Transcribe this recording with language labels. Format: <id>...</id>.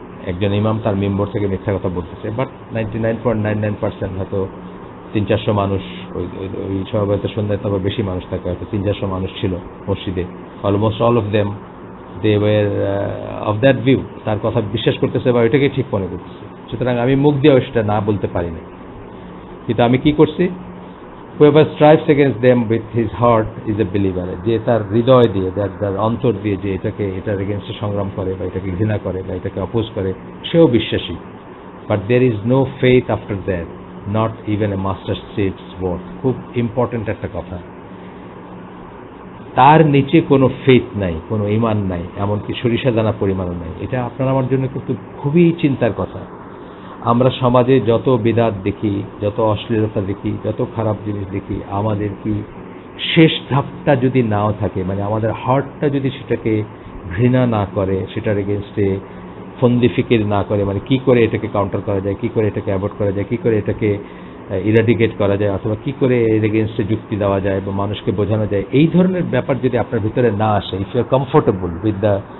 <bn>একজন ইমাম তার মেম্বর থেকে মিথ্যা কথা বলতেছে, বাট 99.99% হয়তো 300-400 মানুষ ওই সভাপতি সন্ধ্যায়, তবে বেশি মানুষ থাকে, হয়তো 300-400 মানুষ ছিল মসজিদে,</bn> <en>almost all of them they were of that view,</en> <bn>তার কথা বিশ্বাস করতেছে বা ওইটাকে ঠিক মনে করতেছে। সুতরাং আমি মুখ দিয়েও সেটা না বলতে পারি না, কিন্তু আমি কি করছি,</bn> <en>whoever strives against them with his heart is a believer.</en> <bn>যে তার হৃদয় দিয়ে, তার অন্তর দিয়ে যে এটার এগেনস্টে সংগ্রাম করে, বা এটাকে ঘৃণা করে, বা এটাকে অপোজ করে, সেও বিশ্বাসী।</bn> <en>But there is no faith after that, not even a mustard seed's worth.</en> <bn>খুব ইম্পর্টেন্ট একটা কথা, তার নিচে কোনো ফেথ নাই, কোনো ঈমান নাই, এমনকি সরিষা দানা পরিমাণও নাই। এটা আপনার আমার জন্য কিন্তু খুবই চিন্তার কথা। আমরা সমাজে যত বিদআত দেখি, যত অশ্লীলতা দেখি, যত খারাপ জিনিস দেখি, আমাদের কি শেষ ধাপটা যদি নাও থাকে, মানে আমাদের হার্টটা যদি সেটাকে ঘৃণা না করে, সেটার এগেনস্টে ফন্দি ফিকির না করে, মানে কি করে এটাকে কাউন্টার করা যায়, কি করে এটাকে অ্যাভয়েড করা যায়, কি করে এটাকে ইরাডিকেট করা যায়, অথবা কি করে এর এগেনস্টে যুক্তি দেওয়া যায় বা মানুষকে বোঝানো যায়, এই ধরনের ব্যাপার যদি আপনার ভিতরে না আসে,</bn> <en>if you are comfortable with the</en>